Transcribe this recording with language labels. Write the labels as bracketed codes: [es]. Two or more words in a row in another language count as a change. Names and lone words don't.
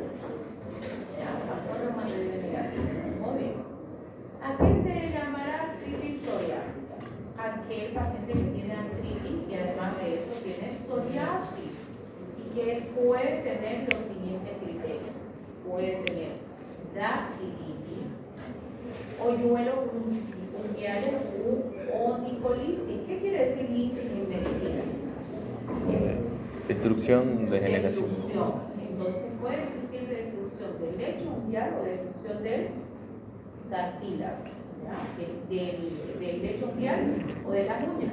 [es] Ya, pasó a reumatoide negativo. Muy bien. ¿A qué se le llamará artritis psoriásica? Aquel paciente que tiene artritis y además de eso tiene psoriasis y que puede tener los siguientes criterios. Puede tener dactilitis, hoyuelos unguiales u onicolisis. ¿Qué quiere decir lisis en medicina? Destrucción, degeneración. Destrucción. Entonces puede existir destrucción del lecho unguial o destrucción del cartílago, ¿ya? Del lecho unguial o de las uñas.